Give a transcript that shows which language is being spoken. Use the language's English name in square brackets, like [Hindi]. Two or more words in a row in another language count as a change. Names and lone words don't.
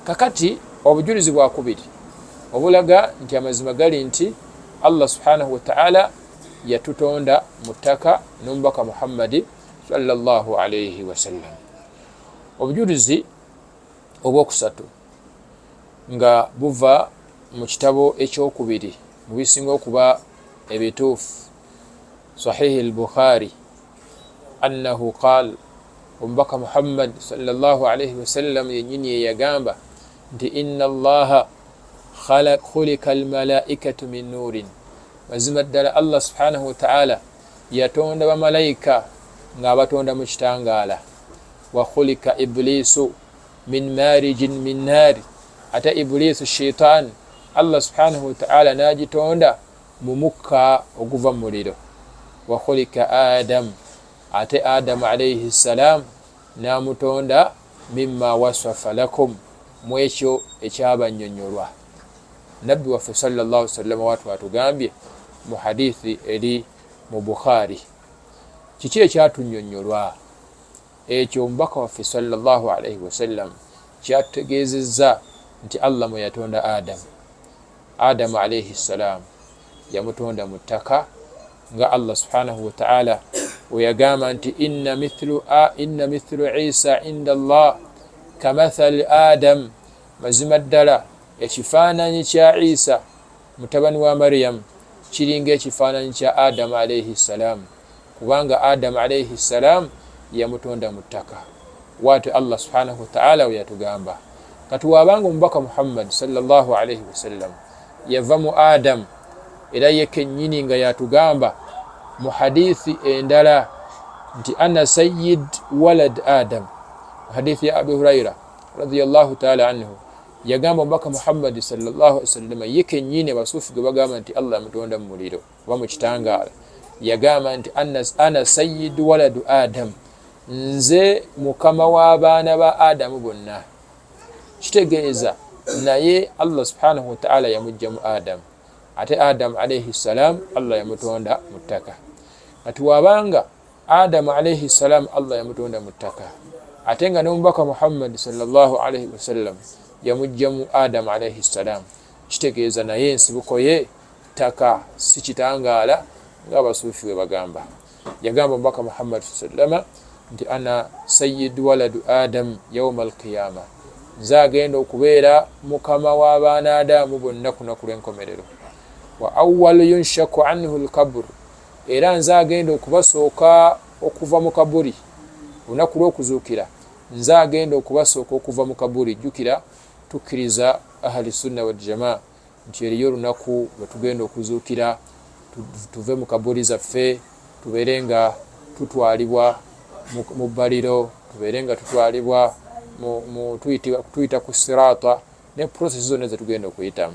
[Ganda] kakati obujulizi bwakubiri obulaga nti amazima gali nti Allah [Arabic] سبحانه وتعالى [Ganda] yatutonda mu ttaka n'omubaka Muhammadi [Arabic] صلى الله عليه وسلم. [Ganda] Obujulizi obwokusatu nga buva mu kitabo ekyokubiri mu bisinga okuba ebituufu Sahih al-Bukhari [Arabic] أنه قال, [Ganda] omubaka Muhammad [Arabic] صلى الله عليه وسلم [Ganda] yennyini yeyagamba nti [Arabic] إن الله خلق الملائكة من نور, [Ganda] mazima ddala Allah [Arabic] سبحانه وتعالى [Ganda] yatonda bamalayika ng'abatonda mu kitangaala. [Arabic] وخلق إبليس من مارج من نار, [Ganda] ate iblisu shaitan Allah [Arabic] سبحانه وتعالى [Ganda] nagitonda mu mukka oguva mu muliro. [Arabic] وخلق آدم, [Ganda] ate adamu [Arabic] عليه السلام [Ganda] namutonda [Arabic] مما وصف لكم, [Ganda] mu ekyo ekyabannyonnyolwa. Nabbi waffe [Arabic] صلى الله عليه وسلم [Ganda] watu atugambye mu hadithi eri mu Bukhari, kiki ekyatunnyonnyolwa ekyo omubaka waffe [Arabic] صلى الله عليه وسلم [Ganda] kyatutegeezezza nti Allah mwe yatonda Adamu [Arabic] عليه السلام [Ganda] yamutonda mu ttaka nga Allah [Arabic] سبحانه وتعالى [Ganda] weyagamba nti [Arabic] إن مثل عيسى عند الله كمثل آدم, [Ganda] mazima ddala ekifaananyi kya Isa mutabani wa Maryam kiringa ekifaananyi kya Adamu [Arabic] عليه السلام, [Ganda] kubanga Adamu [Arabic] عليه السلام [Ganda] yamutonda mu ttaka. Waati Allah [Arabic] سبحانه وتعالى [Ganda] we yatugamba kati wabanga omubaka Muhammad [Arabic] صلى الله عليه وسلم [Ganda] yava mu Adamu era ye kennyini nga yatugamba mu hadithi endala nti [Arabic] أنا سيد ولد آدم, [Ganda] hadithi ya Abu Huraira [Arabic] رضي الله تعالى عنه, [Ganda] yagamba omubaka Muhammad [Arabic] صلى الله عليه وسلم [Ganda] ye kennyini abasuufi gwe bagamba nti Allah yamutonda mu muliro oba mu kitangaala, yagamba nti [Arabic] أنا سيد ولد آدم, [Ganda] nze mukama w'abaana ba Adamu bonna. Kitegeeza naye Allah [Arabic] سبحانه وتعالى [Ganda] yamujja mu Adamu, ate Adamu [Arabic] عليه السلام [Ganda] Allah yamutonda mu ttaka. Kati wabanga Adamu [Arabic] عليه السلام [Ganda] Allah yamutonda mu ttaka, ate nga n'omubaka Muhammad [Arabic] صلى الله عليه وسلم [Ganda] yamujja mu Adamu [Arabic] عليه السلام, [Ganda] kitegeeza naye ensibuko ye ttaka si kitangaala ng'abasuufi we bagamba. Yagamba omubaka Muhammad [Arabic] صلى الله عليه وسلم [Ganda] nti [Arabic] أنا سيد ولد آدم يوم القيامة, [Ganda] nze agenda okubeera mukama w'abaana Adamu bonna ku lunaku lw'enkomerero. [Arabic] وأول ينشق عنه القبر, [Ganda] era nze agenda okubasooka okuva mu kaburi lunaku lw'okuzuukira, nze agenda okubasooka okuva mu kaburi. Jjukira tukkiriza [Arabic] أهل السنة والجماعة [Ganda] nti eriyo olunaku lwe tugenda okuzuukira tuve mu kaburi zaffe tubeere nga tutwalibwa mu bbaliro, tubeere nga tutwalibwa tuyita ku sirata ne process zonna zetugenda okuyitamu.